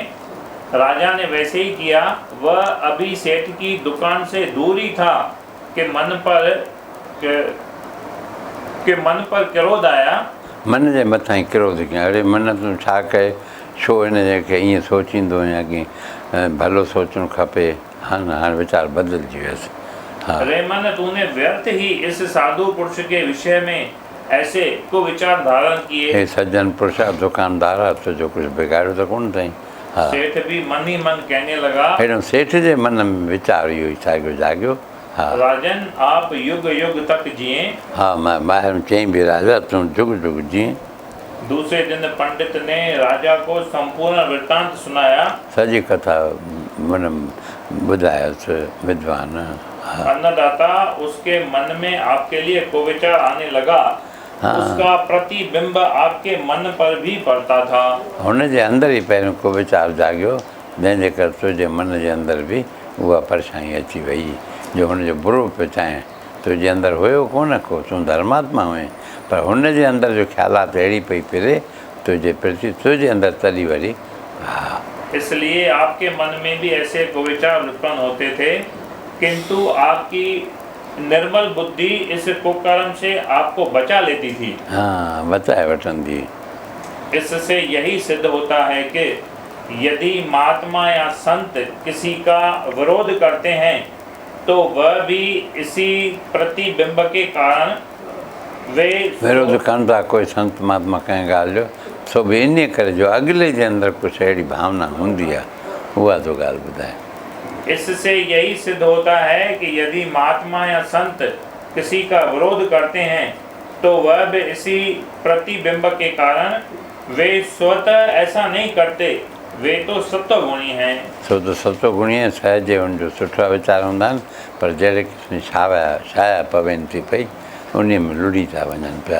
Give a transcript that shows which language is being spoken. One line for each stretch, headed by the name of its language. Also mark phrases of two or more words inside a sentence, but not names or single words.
Hindi: राजा ने वैसे ही किया। वह अभी सेठ की दुकान से दूर ही था कि मन पर क्रोध आया।
Sindhi: मन जे मथां ई क्रोध कयां, अड़े मन तूं छा कए, छो हिन खे ईअं सोचींदो या की भलो सोचणु खपे। हाणे वीचार बदिलजी वियसि।
Hindi: हाँ। अरे मन, तूने व्यर्थ ही इस साधु पुरुष के विषय में ऐसे को विचार धारण किए।
Sindhi: हे सज्जन पुरुष दुकानदार आहे, तुंहिंजो कुझु बिगाड़ियो त कोन अथई। हा।
Hindi: सेठ भी मन ही मन कहने लगा।
Sindhi: अहिड़ो सेठ जे मन में वीचार इहो ई साॻियो जाॻियो। हा।
Hindi: राजन, आप युग युग तक जिए।
Sindhi: हा, मां ॿाहिरि चईं बि राजा तूं जुग जुग जीअं।
Hindi: दूसरे दिन पंडित ने राजा को संपूर्ण वृत्तांत सुनाया।
Sindhi: सॼी कथा मन ॿुधायोसि विद्वान।
Hindi: अन्नदाता, उसके मन में आपके लिए कुविचार आने लगा। हाँ। उसका प्रतिबिंब आपके मन पर भी पड़ता था।
Sindhi: हुन जे अंदरि ई पहिरियों कुविचार जाॻियो, जंहिंजे करे तुंहिंजे मन जे अंदरि बि उहा परेशानी अची वई, जो हुनजो बुरो पियो चाहे। तुंहिंजे अंदरि हुयो कोन को, तूं धर्मात्मा हुए, पर हुन जे अंदरि जो ख़्यालात अहिड़ी पई फिरे तुंहिंजे प्रति, तुंहिंजे अंदरि तॾहिं वरी। हा।
Hindi: इसलिए आपके मन में भी ऐसे कुविचार उत्पन्न होते थे, किंतु आपकी निर्मल बुद्धि इस कुकर्म से आपको बचा लेती थी।
Sindhi: हाँ, बचाए वठंदी।
Hindi: इससे यही सिद्ध होता है कि यदि महात्मा या संत किसी का विरोध करते हैं तो वह भी इसी प्रतिबिंब के कारण वे
Sindhi: विरोध कनि था कोई संत महात्मा कंहिं ॻाल्हि जो, सो बि इन करे जो अॻिले जे अंदरि कुझु अहिड़ी भावना हूंदी आहे, उहा तो ॻाल्हि ॿुधाए।
Hindi: इससे यही सिद्ध होता है कि यदि महात्मा या संत किसी का विरोध करते हैं तो वह भी इसी प्रतिबिंब के कारण वे स्वतः ऐसा नहीं करते, वे तो सत्वगुणी हैं।
Sindhi: छो त सत्वगुणी ऐं सहज हुनजो सुठा वीचार हूंदा आहिनि, पर जहिड़े क़िस्म छाया पवनि थी पई उन में लुड़ी था वञनि पिया।